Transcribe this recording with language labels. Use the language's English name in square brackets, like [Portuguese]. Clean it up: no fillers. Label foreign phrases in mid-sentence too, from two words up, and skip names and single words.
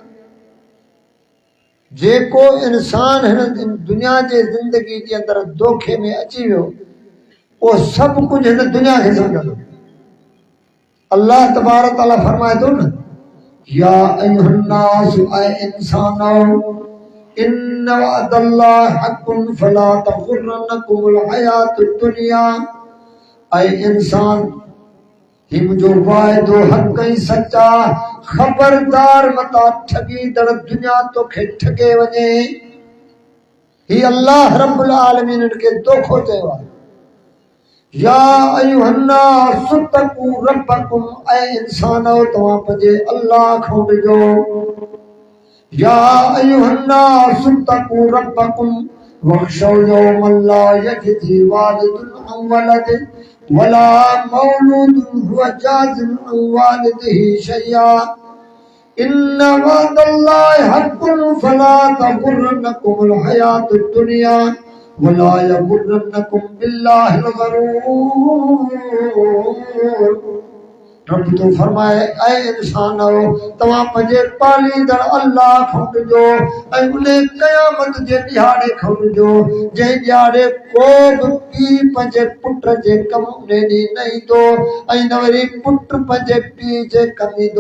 [Sindhi] जेको इंसान हिन दुनिया जे ज़िंदगी जे अंदरि दोखे में अची वियो उहो सभु कुझु हिन दुनिया खे सम्झंदो। अल्लाह तबारक तआला फरमाए थो न [Arabic] يا أيها الناس [Sindhi] ऐ इंसानो [Arabic] إن وعد الله حق فلا تغرنكم الحياة الدنيا. [Sindhi] ऐ इंसान ही मुंहिंजो वाइदो हक़ ऐं सचा ख़बरदार मता ठगीदड़ दुनिया तोखे ठगे वञे। ही अल्लाह रब्बुल आलमीन खे दोखो चयो आहे। [Arabic] يا أيها الناس اتقوا ربكم [Sindhi] ऐ इंसानो तव्हां पंहिंजे अल्लाह खां ॾिजो। [Arabic] يا أيها الناس اتقوا ربكم واخشوا يوما لا يجزي والد عن ولده ولا مولود هو جاز عن والده شيئا إن وعد الله حق فلا تغرنكم الحياة الدنيا ولا يغرنكم بالله الغرور. [Sindhi] रब तो फरमाए ऐ इंसानो तव्हां पंहिंजे पालींदड़ अल्लाह खां ॾिजो ऐं उन क़यामत जे ॾियारे खां ॾिजो जंहिं ॾियारे को बि पीउ पंहिंजे पुट जे कम उन ॾींहुं न ईंदो ऐं न वरी पुट पंहिंजे पीउ जे कम ईंदो।